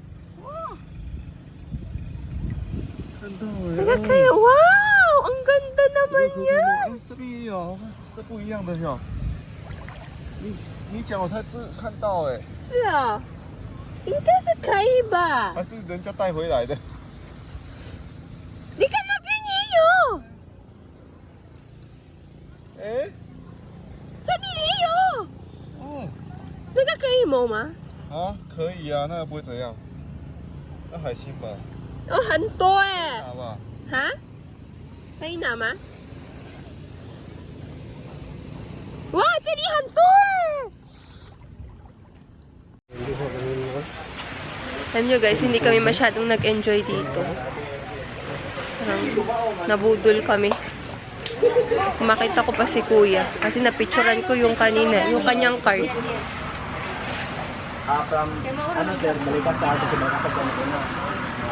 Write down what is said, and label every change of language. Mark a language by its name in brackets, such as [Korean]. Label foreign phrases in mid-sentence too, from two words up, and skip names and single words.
[Filipino] Kaya, wow! Ang ganda naman yan! [Chinese] 这不一样，这不一样的哟。你讲我才看到哎，是哦，应该是可以吧？还是人家带回来的？你看那边也有，哎，这里也有，哦，那个可以摸吗？啊，可以啊，那个不会怎样。那海星吧，哦，很多哎，拿吧。哈？可以拿吗？哇，这里很多哎！ [Filipino] Alam nyo guys, hindi kami masyadong nag-enjoy dito. Parang nabudol kami. Makita ko pa si kuya. Kasi napicturan ko yung kanina, yung kanyang card. From, ano sir, balikan sa atin sa mga kapatid na.